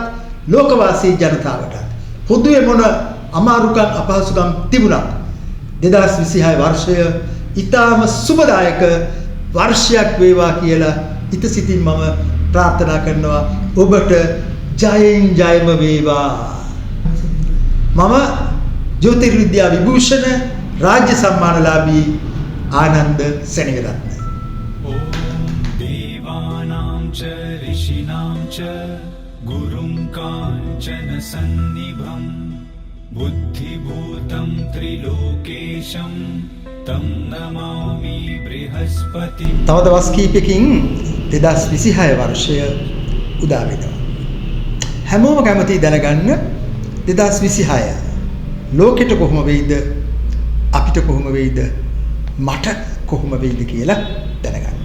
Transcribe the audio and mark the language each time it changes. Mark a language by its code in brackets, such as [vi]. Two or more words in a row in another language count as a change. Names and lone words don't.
[si] ලෝකවාසී ජනතාවටත් පොදුවේ මොන අමාරුකම් අපහසුකම් තිබුණත් 2026 වර්ෂය ඊටම සුබදායක වර්ෂයක් වේවා කියලා ඉතසිතින් මම ප්‍රාර්ථනා කරනවා ඔබට ජයෙන් ජයම වේවා මම ජ්‍යොතිර්විද්‍යා විභූෂණ රාජ්‍ය සම්මානලාභී आनंद सेनिगरत्न [sa] ओम देवानां च ऋषीणां च गुरुं काञ्चन सन्निभं बुद्धिभूतं त्रिलोकेशं तं नमामि बृहस्पति [si] තව දවස් කිහිපයකින් 2026 වර්ෂය උදා වෙනවා හැමෝම කැමති දැනගන්න 2026 ලෝකෙට කොහොම වෙයිද අපිට කොහොම වෙයිද මට කොහොම වෙයිද කියලා දැනගන්න.